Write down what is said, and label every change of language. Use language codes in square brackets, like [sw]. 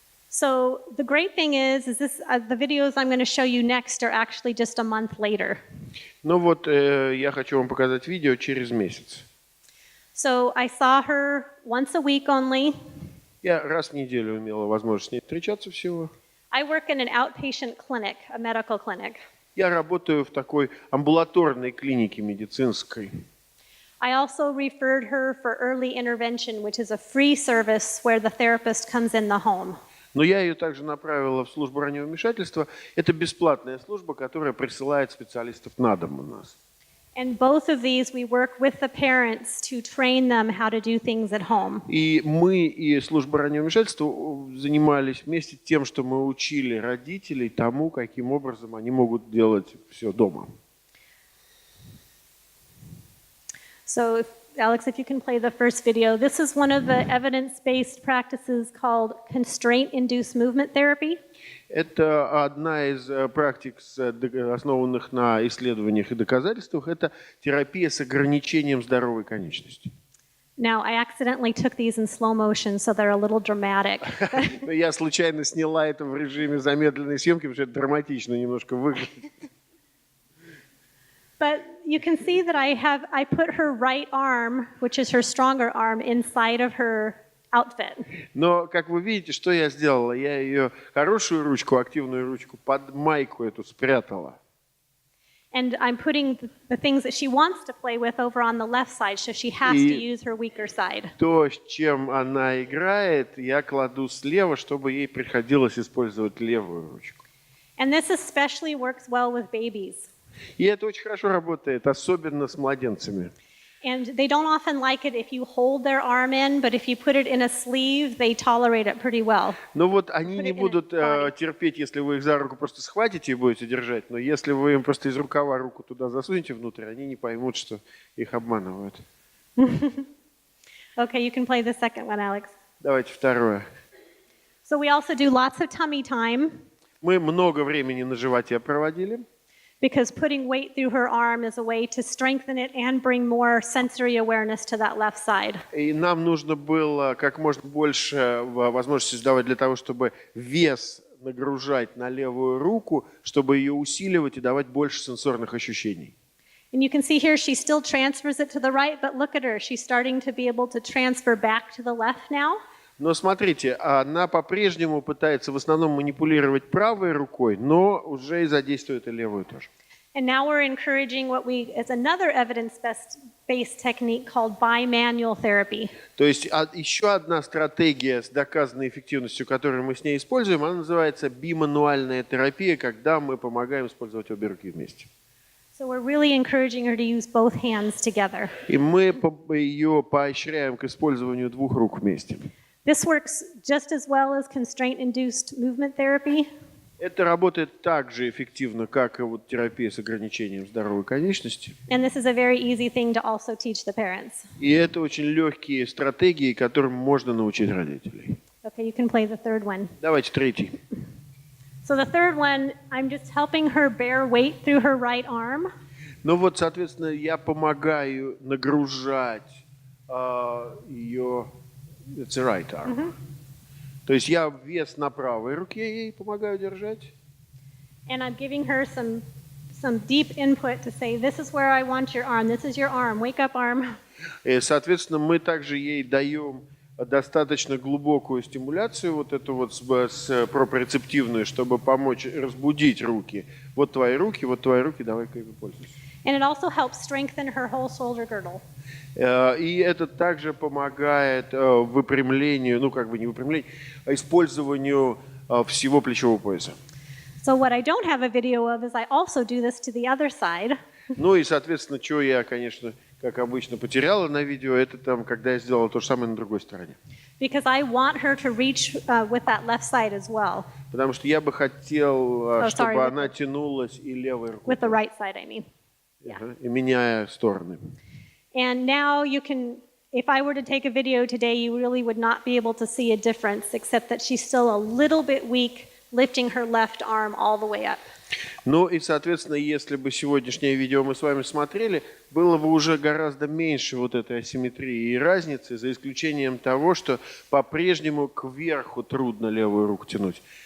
[en] So the great thing is this the videos I'm going to show you next are actually just a month later. [ru] Ну вот, я хочу вам показать видео через месяц. [en] So I saw her once a week only. [ru] Я раз в неделю имела возможность с ней встречаться всего. [en] I work in an outpatient clinic, a medical clinic. [ru] Я работаю в такой амбулаторной клинике медицинской. [en] I also referred her for early intervention, which is a free service where the therapist comes in the home. [ru] Но я ее также направила в службу раннего вмешательства. Это бесплатная служба, которая присылает специалистов на дом у нас. [en] And both of these we work with the parents to train them how to do things at home. [ru] И мы и служба раннего вмешательства занимались вместе тем, что мы учили родителей тому, каким образом они могут делать все дома. [en] So, Alex, if you can play the first video. This is one of the evidence-based practices called constraint-induced movement therapy. [ru] Это одна из практик, основанных на исследованиях и доказательствах. Это терапия с ограничением здоровой конечности. [en] Now, I accidentally took these in slow motion, so they're a little dramatic. [ru] Я случайно сняла это в режиме замедленной съемки, потому что это драматично немножко выглядит. [en] But you can see that I put her right arm, which is her stronger arm, inside of her outfit. [ru] Но, как вы видите, что я сделала? Я ее хорошую ручку, активную ручку, под майку эту спрятала. [en] And I'm putting the things that she wants to play with over on the left side, so she has to use her weaker side. [ru] То, с чем она играет, я кладу слева, чтобы ей приходилось использовать левую ручку. [en] And this especially works well with babies. [ru] И это очень хорошо работает, особенно с младенцами. [en] And they don't often like it if you hold their arm in, but if you put it in a sleeve, they tolerate it pretty well. [ru] Но вот они не будут терпеть, если вы их за руку просто схватите и будете держать, но если вы им просто из рукава руку туда засунете внутрь, они не поймут, что их обманывают. [en] Okay, you can play the second one, Alex. [ru] Давайте второе. [en] So we also do lots of tummy time, [ru] Мы много времени на животе проводили. [en] because putting weight through her arm is a way to strengthen it and bring more sensory awareness to that left side. [ru] И нам нужно было как можно больше возможностей создавать для того, чтобы вес нагружать на левую руку, чтобы ее усиливать и давать больше сенсорных ощущений. [en] And you can see here she still transfers it to the right, but look at her. She's starting to be able to transfer back to the left now. [ru] Но смотрите, она по-прежнему пытается в основном манипулировать правой рукой, но уже и задействует и левую тоже. [en] And now we're encouraging what is another evidence-based technique called bimanual therapy. [ru] То есть еще одна стратегия с доказанной эффективностью, которую мы с ней используем, она называется бимануальная терапия, когда мы помогаем использовать обе руки вместе. [en] So we're really encouraging her to use both hands together. [ru] И мы ее поощряем к использованию двух рук вместе. [en] This works just as well as constraint-induced movement therapy. [ru] Это работает так же эффективно, как и вот терапия с ограничением здоровой конечности. [en] And this is a very easy thing to also teach the parents. [ru] И это очень легкие стратегии, которым можно научить родителей. [en] Okay, you can play the third one. [ru] Давайте третий. [en] So the third one, I'm just helping her bear weight through her right arm. [ru] Ну вот, соответственно, я помогаю нагружать ее... [en] It's the right arm. [ru] То есть я вес на правой руке ей помогаю держать. [en] And I'm giving her some deep input to say, this is where I want your arm, this is your arm, wake up arm. [ru] И, соответственно, мы также ей даем достаточно глубокую стимуляцию, вот эту вот проприоцептивную, чтобы помочь разбудить руки. Вот твои руки, давай-ка ими пользуйся. [en] And it also helps strengthen her whole shoulder girdle. [ru] И это также помогает выпрямлению, ну как бы не выпрямлению, а использованию всего плечевого пояса. [en] So what I don't have a video of is I also do this to the other side. [ru] Ну и, соответственно, чего я, конечно, как обычно, потеряла на видео, это там, когда я сделал то же самое на другой стороне. [en] Because I want her to reach with that left side as well. [ru] Потому что я бы хотел, чтобы [en] sorry, [ru] она тянулась и левой рукой. [en] With the right side, I mean. [ru] Ага, и меняя стороны. [en] And now you can, if I were to take a video today, you really would not be able to see a difference, except that she's still a little bit weak, lifting her left arm all the way up. [ru] Ну и, соответственно, если бы сегодняшнее видео мы с вами смотрели, было бы уже гораздо меньше вот этой асимметрии и разницы, за исключением того, что по-прежнему кверху трудно левую руку тянуть.